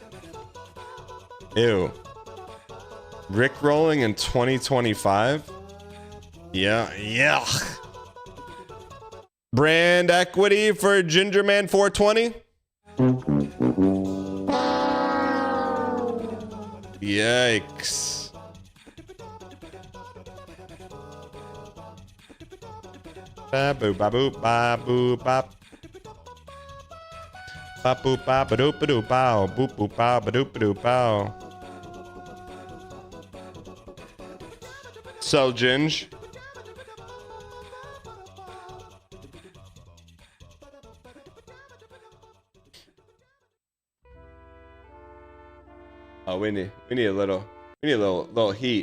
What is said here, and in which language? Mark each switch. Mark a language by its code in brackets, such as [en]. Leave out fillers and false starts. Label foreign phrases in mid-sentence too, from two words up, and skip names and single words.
[en] Ew. Rick rolling in 2025? Yeah, yeah. Brand equity for Gingerman 420? Yikes. Ba-boo, ba-boo, ba-boo, bop. Ba-boo, ba-ba-doo-ba-doo, bow. Boop-boo, ba-ba-doo-ba-doo, bow. So, Ginge. Oh, we need a little heat.